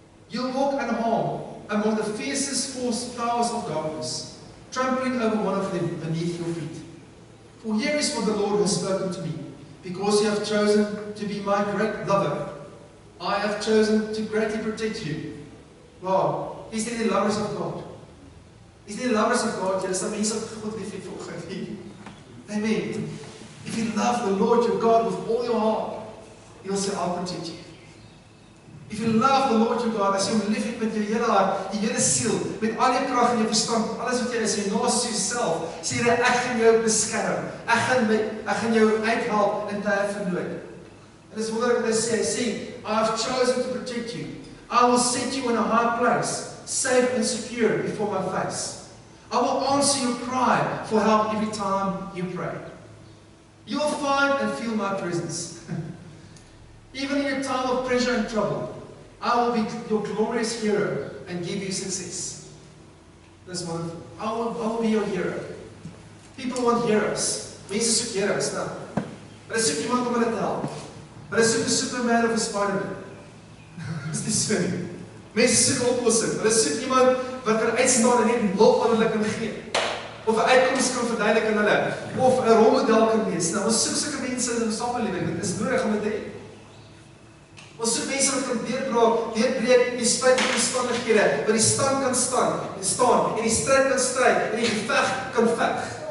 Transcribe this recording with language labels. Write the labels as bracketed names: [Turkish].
[English] You'll walk unharmed among the fiercest force powers of darkness, trampling over one of them beneath your feet. For here is what the Lord has spoken to me, because you have chosen to be my great lover. I have chosen to greatly protect you. Wow, is there the lovers of God? Is there the lovers of God? There are some [Afrikaans] mense wat God lief het volgens hier. [English] Amen. If you love the Lord your God with all your heart, He will say, I'll protect you. If you love the Lord your God, as [Afrikaans] jy hom lief het met jou hele hart, die hele siel, met al jou krag en jou verstand, alles wat jy is, jy naas jouself, sê jy, ek gaan jou beskerm, ek gaan jou uithelp in tye van nood. En dis wonderlik wat hy sê, [English] I have chosen to protect you. I will set you in a high place, safe and secure before my face. I will answer your cry for help every time you pray. You will find and feel my presence. Even in your time of pressure and trouble, I will be your glorious hero and give you success. That's wonderful. I will be your hero. People want heroes. [Afrikaans] Mense soek heroes, nou. Hulle soek iemand om hulle te help. Hulle soek 'n Superman of 'n Spider-Man. Dis nie so nie. Mense soek oplossing. Hulle soek iemand wat kan uitstaan en net hulp aan hulle kan gee. Of 'n uitkoms kan verduidelik aan hulle. Of 'n rolmodel kan wees. Nou, ons soek sulke mense in ons samelewing. Dit is nodig om dit te hê. Ons soek mense wat kan deurbreek die spyt van omstandighede, wat die stand kan staan, en die stryd kan stryd, en die geveg kan veg.